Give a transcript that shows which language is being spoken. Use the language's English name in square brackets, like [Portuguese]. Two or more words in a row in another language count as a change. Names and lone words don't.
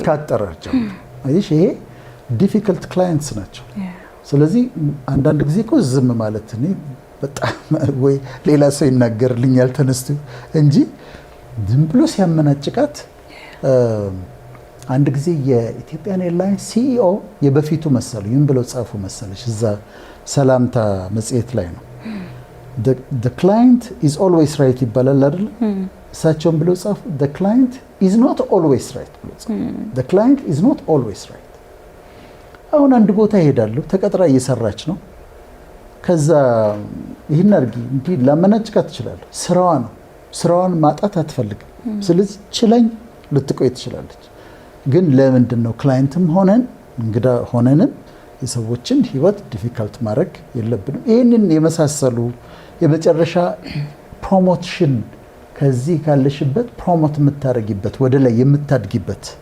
[Amharic] ካጠራር ጀምሮ አይሽ ይሄ [English] difficult clients [Amharic] ናቸው። ስለዚህ አንዳንድ ጊዜ እኮ ዝም ማለት እኔ በጣም ወይ ሌላ ሰው ይናገርልኛል ተነስቶ እንጂ ዝም ብሎ ሲያመናጭቃት። አንድ ጊዜ የኢትዮጵያን ኤርላይንስ ሲኢኦ የበፊቱ መሰሉ ይህን ብለው ጻፉ መሰለሽ፣ እዛ ሰላምታ መጽሔት ላይ ነው። [English] the client is always right [Amharic] ይባላል አይደል? እሳቸውም ብለው ጻፉ [English] the client is not always right [Amharic] ብለው ጻፉ። [English] the client is not always right። [Amharic] አሁን አንድ ቦታ ይሄዳለሁ፣ ተቀጥራ እየሰራች ነው። ከዛ ይህን አድርጊ እንዲህ ላመናጭቃት ትችላለህ። ስራዋ ነው፣ ስራዋን ማጣት አትፈልግም። ስለዚህ ችለኝ ልትቆይ ትችላለች። ግን ለምንድን ነው ክላይንትም ሆነን እንግዳ ሆነንም የሰዎችን ህይወት ዲፊካልት ማድረግ የለብንም። ይህንን የመሳሰሉ የመጨረሻ ፕሮሞሽን ከዚህ ካለሽበት ፕሮሞት የምታደርጊበት ወደ ላይ የምታድጊበት